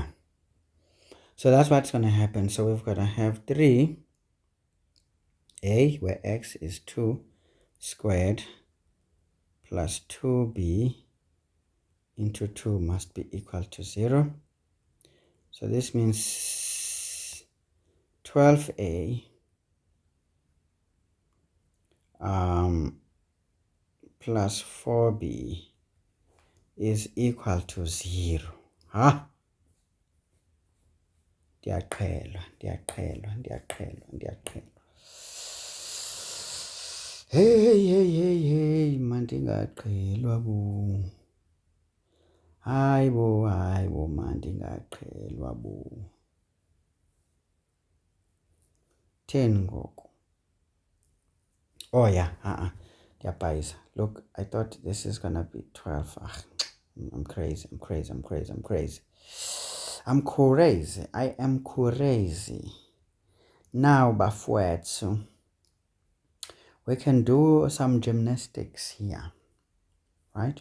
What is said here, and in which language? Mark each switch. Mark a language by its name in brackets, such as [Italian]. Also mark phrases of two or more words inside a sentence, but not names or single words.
[English] So that's what's going to happen. So we've got to have 3a, where x is 2, squared plus 2b into 2 must be equal to 0. So this means 12a plus 4b is equal to 0. [Xhosa] Huh? Ndiyaqhelwa. Hey, mandingaqhelwa bo. Hayi bo, mandingaqhelwa bo. 10 ngoku. [English] Oh yeah, ndiyabhayisa. Look, I thought this is gonna be 12. I'm crazy. I am crazy. Now, bafowethu, we can do some gymnastics here, right?